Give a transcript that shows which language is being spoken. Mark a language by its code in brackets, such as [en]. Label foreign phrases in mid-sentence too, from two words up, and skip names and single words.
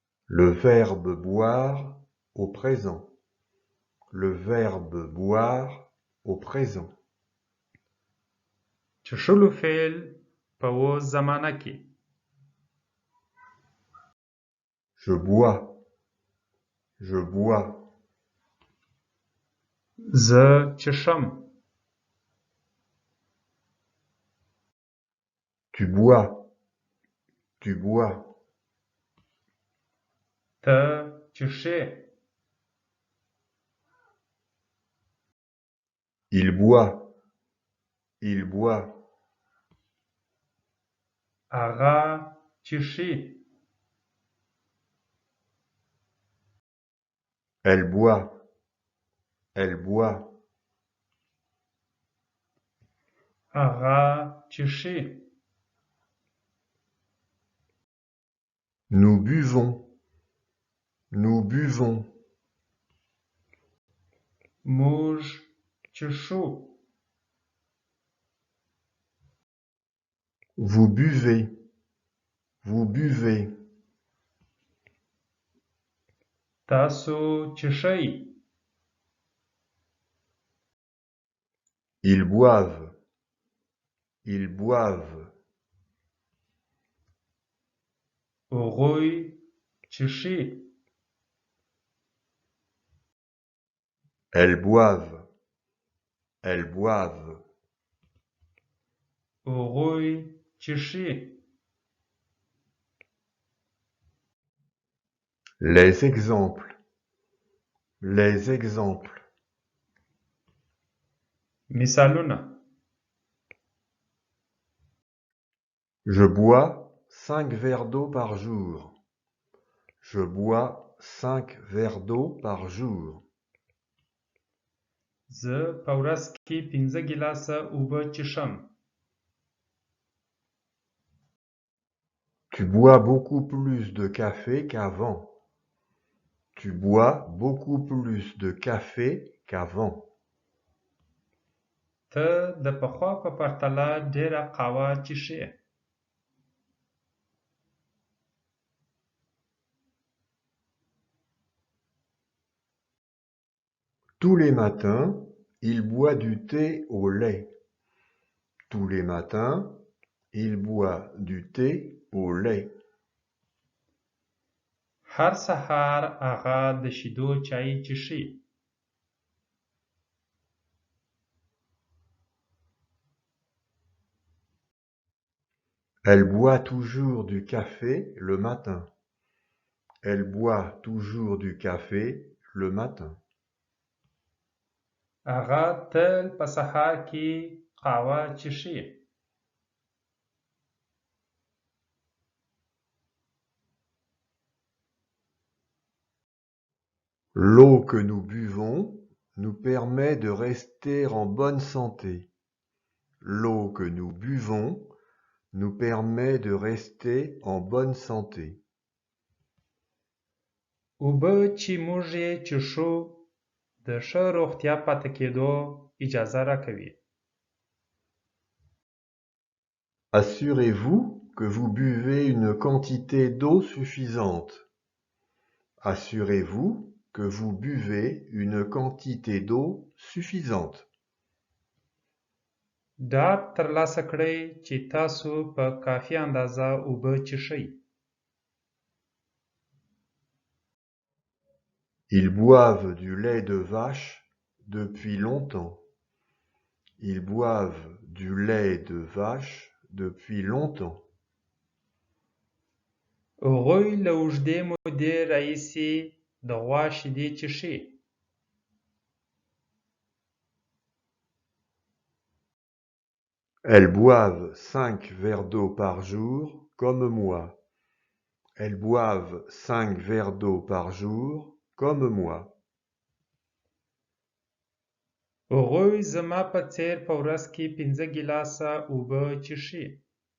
[fr] Le verbe boire au présent. Le verbe boire au présent. [ps] څښلو فعل په اوس زمانه کې. [fr] Je bois. Je bois. [ps] زه څښم. [fr] Tu bois. Tu bois. [ps] ته څښې. [fr] Il boit. Il boit. [ps] هغه څښي. [fr] Elle boit. Elle boit. [ps] هغه څښي. [fr] Nous buvons. Nous buvons. [ps] موږ څښو. [fr] Vous buvez. Vous buvez. [ps] تاسو څښئ. [fr] Ils boivent. Ils boivent. [ps] هغوی څښي. [fr] Elles boivent. Elles boivent. [ps] هغوی څښي. [fr] Les exemples. Les exemples. [ps] مثالونه. [fr] Je bois 5 verres d'eau par jour. Je bois 5 verres d'eau par jour. [ps] زه په ورځ کې 5 ګیلاسه اوبه څښم. [fr] Tu bois beaucoup plus de café qu'avant. Tu bois beaucoup plus de café qu'avant. [ps] ته د پخوا په پرتله ډېره قهوه څښې. [fr] Tous les matins, il boit du thé au lait. Tous les matins, il boit du thé au lait. [ps] هر سهار هغه د شیدو چای څښي. [fr] Elle boit toujours du café le matin. Elle boit toujours du café le matin. [ps] هغه تل په سهار کې قهوه څښي. [fr] L'eau que nous buvons nous permet de rester en bonne santé. L'eau que nous buvons nous permet de rester en bonne santé. [ps] اوبه چې موږ یې څښو د ښه روغتیا پاتې کېدو اجازه راکوي. [fr] Assurez-vous que vous buvez une quantité d'eau suffisante. Assurez-vous que vous buvez une quantité d'eau suffisante. [ps] ډاډ ترلاسه کړئ چې تاسو په کافي اندازه اوبه څښئ. [fr] Ils boivent du lait de vache depuis longtemps. Ils boivent du lait de vache depuis longtemps. [ps] هغوی له اوږدې مودې راهیسې د غوا شیدې څښي. [fr] Elles boivent 5 verres d'eau par jour comme moi. Elles boivent 5 verres d'eau par jour comme moi. [ps] هغوی زما په څېر په ورځ کې 5 ګیلاسه اوبه څښي.